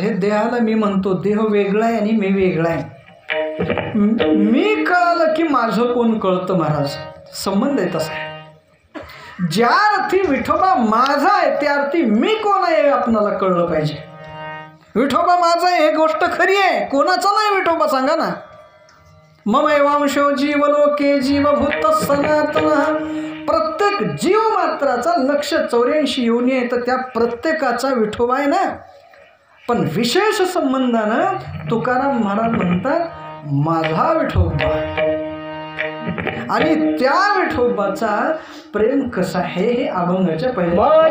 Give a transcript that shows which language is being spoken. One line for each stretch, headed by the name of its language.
Marathi: हे देहाला मी म्हणतो, देह वेगळा आहे आणि मी वेगळा आहे. मी कळलं की माझं कोण कळतं महाराज. संबंध आहे तसा. ज्या अर्थी विठोबा माझा आहे त्या अर्थी मी कोण आहे हे आपणाला कळलं पाहिजे. विठोबा माझा आहे हे गोष्ट खरी आहे, कोणाचा नाही विठोबा सांगा ना.
Sanskrit: ममैवांशो जीवलोके जीवभूत सनातन.
Marathi: प्रत्येक जीव मात्राचा 184 योनी आहे, तर त्या प्रत्येकाचा विठोबा आहे ना. पण विशेष संबंधानं तुकाराम महाराज म्हणतात माझा विठोबा. आणि त्या विठोबाचा प्रेम कसा आहे हे अभंगाच्या पहिल्या